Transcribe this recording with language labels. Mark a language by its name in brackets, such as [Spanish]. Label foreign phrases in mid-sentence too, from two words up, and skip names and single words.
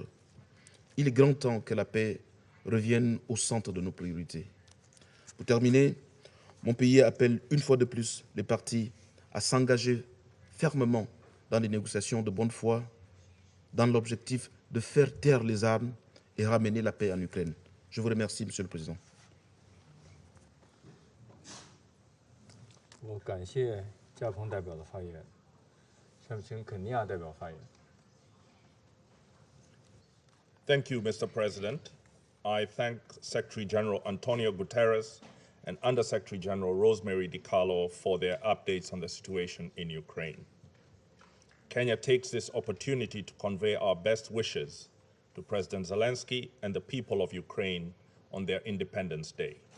[French] Il est grand temps que la paix revienne au centre de nos priorités. Pour terminer, mon pays appelle une fois de plus les parties à s'engager fermement dans des négociations de bonne foi dans l'objectif de faire taire les armes et ramener la paix en Ukraine. Je vous remercie, Monsieur le Président. [Chinese] 我感谢加蓬代表的发言，下面请肯尼亚代表发言。 [English] Thank you, Mr. President. I thank Secretary General Antonio Guterres and Undersecretary General Rosemary DiCarlo for their updates on the situation in Ukraine. Kenya takes this opportunity to convey our best wishes to President Zelensky and the people of Ukraine on their Independence Day.